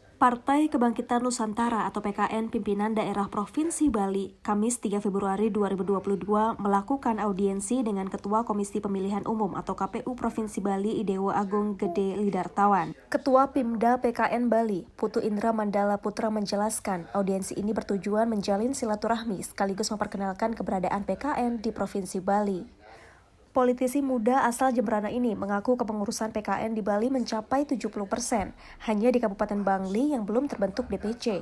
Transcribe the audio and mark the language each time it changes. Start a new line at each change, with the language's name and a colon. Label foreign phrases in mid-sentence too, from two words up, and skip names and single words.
Indonesian: Partai Kebangkitan Nusantara atau PKN pimpinan daerah Provinsi Bali, Kamis 3 Februari 2022 melakukan audiensi dengan Ketua Komisi Pemilihan Umum atau KPU Provinsi Bali Idewo Agung Gede Lidartawan. Ketua Pimda PKN Bali, Putu Indra Mandala Putra menjelaskan, audiensi ini bertujuan menjalin silaturahmi sekaligus memperkenalkan keberadaan PKN di Provinsi Bali. Politisi muda asal Jemberana ini mengaku kepengurusan PKN di Bali mencapai 70%, hanya di Kabupaten Bangli yang belum terbentuk DPC.